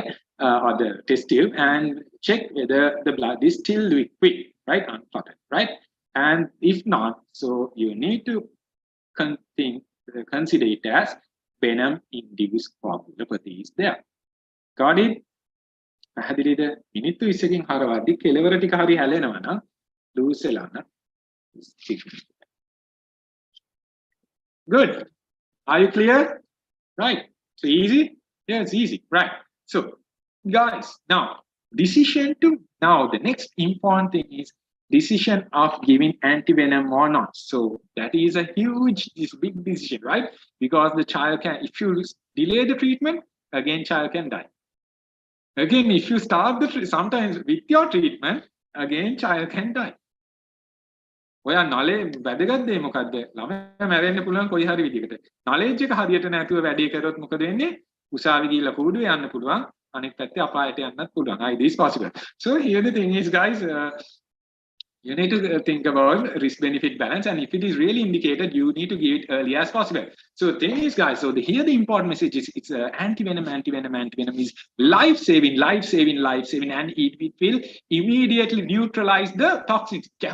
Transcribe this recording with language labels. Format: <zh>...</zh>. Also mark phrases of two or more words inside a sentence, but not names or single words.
<en>Or the test tube, and check whether the blood is still liquid, right? Unclotted, right? And if not, so you need to consider it as venom-induced coagulopathy is there. Got it?</en> <si>පැහැදිලිද? මිනිත්තු 20කින් හරවද්දි කෙලවර ටික හරි හැලෙනවා නම් ලූස් වෙලා නම් Good.</si> <en>Are you clear? Right. So easy? Yeah, it's easy. Right. So guys, now the next important thing is decision of giving antivenom or not. So that is a big decision, right? Because the child can, if you delay the treatment, again child can die. Again, if you start sometimes with your treatment, again child can die.</en> <si>ඔයා knowledge වැදගත් දේ මොකද්ද? ළමයා මැරෙන්න පුළුවන් කොයි හරි විදිහකට. knowledge එක හරියට නැතුව වැඩේ කරොත් මොකද වෙන්නේ? උසාවි ගිහිල්ලා කුඩුවේ යන්න පුළුවන්. අනෙක් පැත්තේ අපායට යන්නත් පුළුවන්.</si> <en>It is possible. So here the thing is, guys, you need to think about risk benefit balance, and if it is really indicated, you need to give it early as possible. So the thing is, guys, so here the important message is it's antivenom is life-saving, and it will immediately neutralize the toxins.</en>